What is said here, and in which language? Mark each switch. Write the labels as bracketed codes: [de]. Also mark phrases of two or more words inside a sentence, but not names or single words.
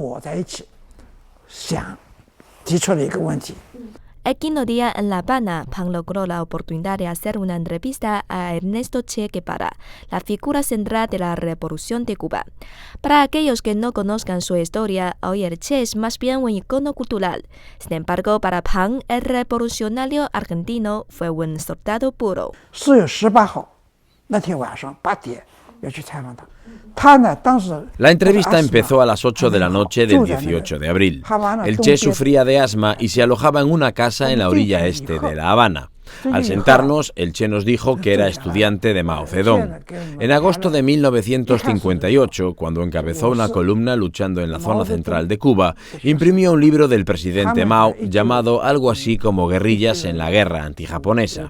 [es] El quinto día en La Habana, Pang logró la oportunidad de hacer una entrevista a Ernesto Che Guevara, la figura central de la Revolución de Cuba. Para aquellos que no conozcan su historia, hoy el Che es más bien un icono cultural. Sin embargo, para Pang, el revolucionario argentino fue un soldado puro. [zh] 4 月18号那天晚上8点要去采访他。 [es] La entrevista empezó a las 8 de la noche del 18 de abril. El Che sufría de asma y se alojaba en una casa en la orilla este de La Habana. Al sentarnos, el Che nos dijo que era estudiante de Mao Zedong. En agosto de 1958, cuando encabezó una columna luchando en la zona central de Cuba, imprimió un libro del presidente Mao llamado algo así como Guerrillas en la guerra antijaponesa.